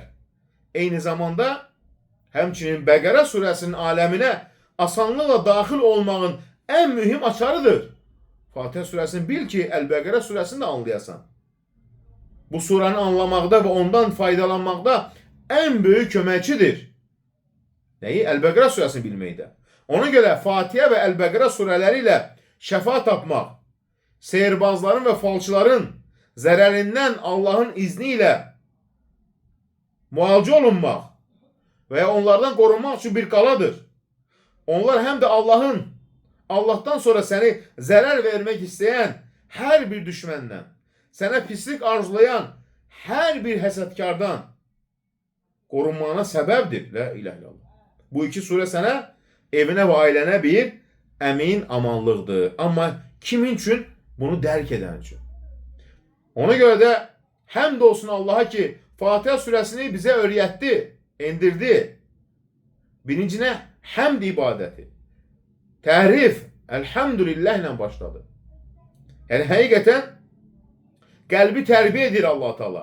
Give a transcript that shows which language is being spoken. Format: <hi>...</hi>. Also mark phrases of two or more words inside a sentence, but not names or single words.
<az>Eyni zamanda həmçinin Bəqərə suresinin alemine asanlıkla dahil olmağın en mühim açarıdır. Fatihə suresini bil ki, Əl-Bəqərə suresini de anlayasan. Bu suranı anlamaqda ve ondan faydalanmaqda en büyük köməkçidir.</az> <tr>Neyi?</tr> <az>Əl-Bəqərə suresini bilməkdə. Ona göre Fatihə ve Əl-Bəqərə sureleriyle şəfa tapmaq, seyirbazların ve falçıların zərərindən Allah'ın izniyle mualicə olunmaq veya onlardan korunmak için bir qaladır.</az> <tr>Onlar hem de Allah'tan sonra seni zarar vermek isteyen her bir düşmenden, sana pislik arzulayan her bir həsədkardan korunmana sebeptir.</tr> <ar>لا إله إلا الله.</ar> <tr>Bu iki sure sana evine ve ailene bir emin amanlıqdır. Ama kimin için?</tr> <az>Bunu dərk edən üçün. Ona göre de Həmd olsun Allaha ki, Fatiha surəsini bizə öyrətdi, endirdi. Birincinə həmd ibadəti. Tərif, elhamdülillah ilə başladı. Yəni, həqiqətən qəlbi tərbiyə edir Allah Teala.</az>